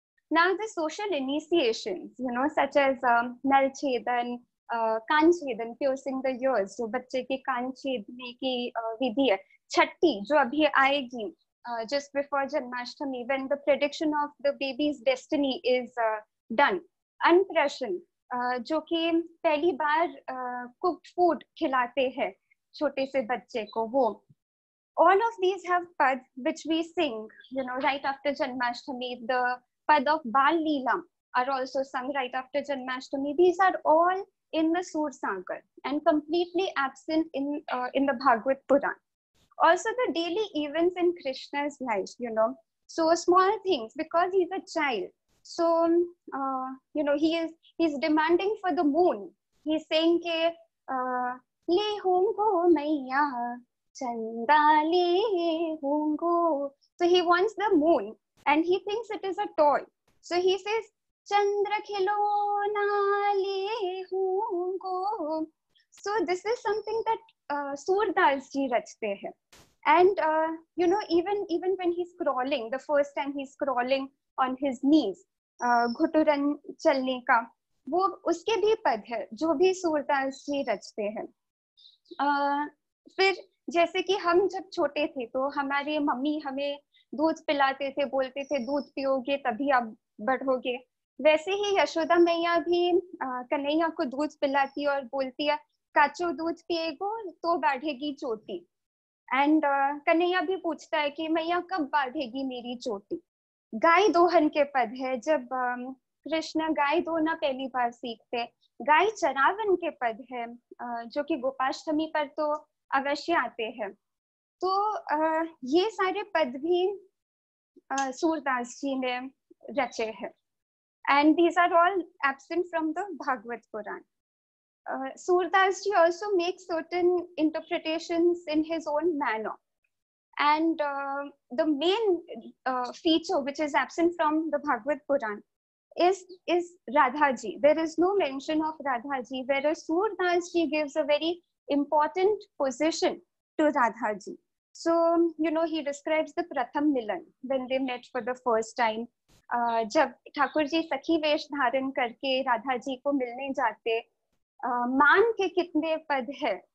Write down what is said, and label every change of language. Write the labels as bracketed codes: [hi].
[en] Now, the social initiations, such as Nal Chedan, कान छेदन, piercing the ears, [hi] जो बच्चे के कान छेदने की विधि है. छठी जो अभी आएगी [en] just before Janmashtami, when the prediction of the baby's destiny is done. [hi] Anprashan, जो कि पहली बार cooked food खिलाते हैं छोटे से बच्चे को, वो. [en] All of these have pad which we sing, right after Janmashtami. The pad of Bal Leela are also sung right after Janmashtami. These are all in the Sursagar and completely absent in the Bhagavad Puran. Also, the daily events in Krishna's life, so small things, because he's a child. So, he's demanding for the moon. [bra] He's saying ke le hongo maiya chanda le hongo. [en] So he wants the moon and he thinks it is a toy. So he says [bra] Chandra khilona le hongo. [en] So this is something that Surdas ji rachte hai. And even when he's crawling, the first time he's crawling on his knees, [hi] घुटुरन चलने का, वो उसके भी पद है जो भी सूरदास जी रचते हैं. फिर जैसे कि हम जब छोटे थे तो हमारे मम्मी हमें दूध पिलाते थे, बोलते थे दूध पियोगे तभी आप बढ़ोगे. वैसे ही यशोदा मैया भी कन्हैया को दूध पिलाती और बोलती है [bra] काचो दूध पिएगो तो बढ़ेगी चोटी. [hi] एंड कन्हैया भी पूछता है कि मैया कब बढ़ेगी मेरी चोटी. गाय दोहन के पद है जब कृष्ण गाय दोहना पहली बार सीखते. गाय चरावन के पद है जो कि गोपाष्टमी पर तो अवश्य आते हैं. तो ये सारे पद भी सूरदास जी ने रचे हैं. [en] And these are all absent from the Bhagavad Puran. Surdas ji also makes certain interpretations in his own manner. And the main feature which is absent from the Bhagavad Puran is Radha ji. There is no mention of Radha ji, whereas Surdas ji gives a very important position to Radha ji. So, he describes the Pratham Milan, when they met for the first time. [hi] जब ठाकुर जी सखी वेश धारण करके राधा जी को मिलने जाते, मान के कितने पद है.